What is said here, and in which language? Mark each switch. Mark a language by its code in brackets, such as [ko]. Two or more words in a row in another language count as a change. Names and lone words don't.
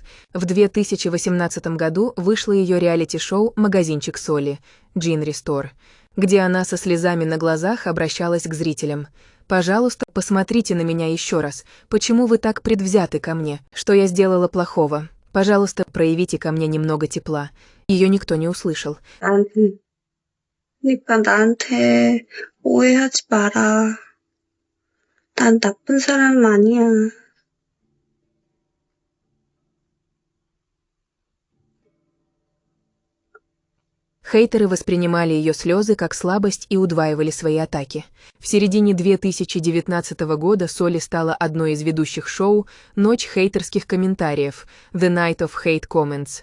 [ru] В 2018 году вышло ее реалити-шоу «Магазинчик Соли» «Джинри Стор», где она со слезами на глазах обращалась к зрителям. «Пожалуйста, посмотрите на меня еще раз. Почему вы так предвзяты ко мне? Что я сделала плохого? Пожалуйста, проявите ко мне немного тепла». Ее никто не услышал. [ko] 그러니까 나한테 오해하지 마라. 난 나쁜 사람 아니야. [ru] Хейтеры воспринимали ее слезы как слабость и удваивали свои атаки. В середине 2019 года Соли стала одной из ведущих шоу «Ночь хейтерских комментариев» [en] «The Night of Hate Comments».